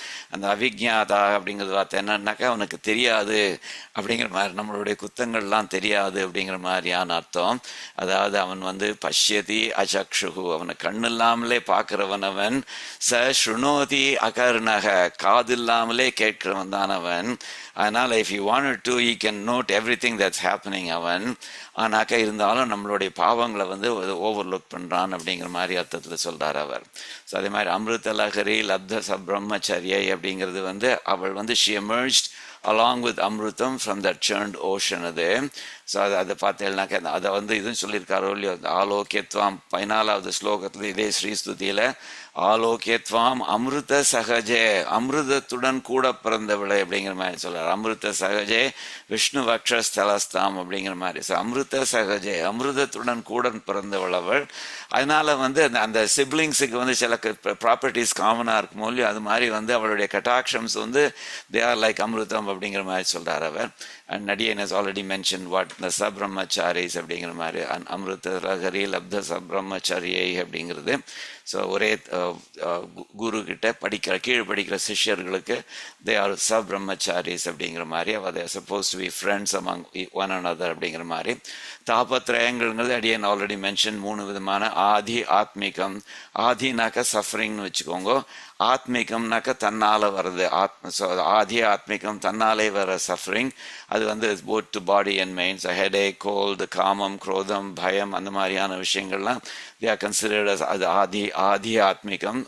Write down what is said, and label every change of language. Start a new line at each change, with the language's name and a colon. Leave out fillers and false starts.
Tamil: அந்த அவிஜ்ஞாதா அப்படிங்கிறது வார்த்தை என்னன்னாக்கா அவனுக்கு தெரியாது அப்படிங்கிற மாதிரி, நம்மளுடைய குத்தங்கள்லாம் தெரியாது அப்படிங்கிற மாதிரியான அர்த்தம். அதாவது அவன் வந்து பஷ்யதி அசக்ஷுகு, அவனை கண்ணு இல்லாமலே பார்க்கிறவன் அவன். ச ஸ்ருணோதி அகர்ணக, காது இல்லாமலே கேட்கிறவன் தான் அவன்.
English: அதனால் if he wanted to he can note everything that's happening அவன்.
Tamil: ஆனாக்கா இருந்தாலும் நம்மளுடைய பாவங்களை வந்து ஓவர்லுக் பண்ணுறான் அப்படிங்கிற மாதிரி அர்த்தத்தில் சொல்கிறார் அவர். ஸோ அதே மாதிரி அமிர்தலஹரி லப்த சப்ரம்மச்சரியை அப்படிங்கிறது வந்து அவள் வந்து
English: she emerged along with amirtham from that churned ocean
Tamil: அது. ஸோ அதை பார்த்தேன்னாக்கா அதை வந்து இதுன்னு சொல்லியிருக்காரோ இல்லையோ, ஆலோக்கியத்வாம் 14வது ஸ்லோகத்தில் இதே ஸ்ரீஸ்துதியில் ஆலோக்கியத்வாம் அமிர்த சகஜே, அமிர்தத்துடன் கூட பிறந்தவளை அப்படிங்கிற மாதிரி சொல்கிறார்.
Sanskrit: அமிர்த சகஜே விஷ்ணு வக்ஷஸ்தலஸ்தாம்
Tamil: அப்படிங்கிற மாதிரி. ஸோ அமிர்த சகஜே, அமிர்தத்துடன் கூட பிறந்தவள் அவள். அதனால் வந்து அந்த சிப்ளிங்ஸுக்கு வந்து சில ப்ராப்பர்ட்டிஸ் காமனாக இருக்குமோ இல்லையோ, அது மாதிரி வந்து அவளுடைய கட்டாட்சம்ஸ் வந்து
English: they are like
Tamil: அமிர்தம் அப்படிங்கிற மாதிரி சொல்கிறார் அவர். And Nadigan
English: has already mentioned what the
Tamil: சப்ரம்மச்சாரிஸ் அப்படிங்கிற மாதிரி அமிர்த லஹரி லப்த சப்ரம்மச்சாரியை அப்படிங்கிறது. ஸோ ஒரே குரு கிட்ட கீழே படிக்கிற சிஷ்யர்களுக்கு
English: they are
Tamil: சப்ரம்மச்சாரிஸ் அப்படிங்கிற மாதிரி.
English: they are supposed to be friends among one another
Tamil: அப்படிங்கிற மாதிரி. தாபத்ரயங்கள்ங்கிறது அடியன் ஆல்ரெடி மென்ஷன் 3 விதமான. ஆதி ஆத்மிகம், ஆதினாக்கா சஃபரிங்னு வச்சுக்கோங்க, ஆத்மிகம்னாக்கா தன்னால் வர்றது ஆதி ஆத்மிகம் தன்னாலே வர சஃபரிங். அது வந்து
English: both to body and minds,
Tamil: headache, gold, காமம், குரோதம், பயம், அந்த மாதிரியான விஷயங்கள்லாம்
English: they are considered
Tamil: அது ஆதி ஆத்மிகம்.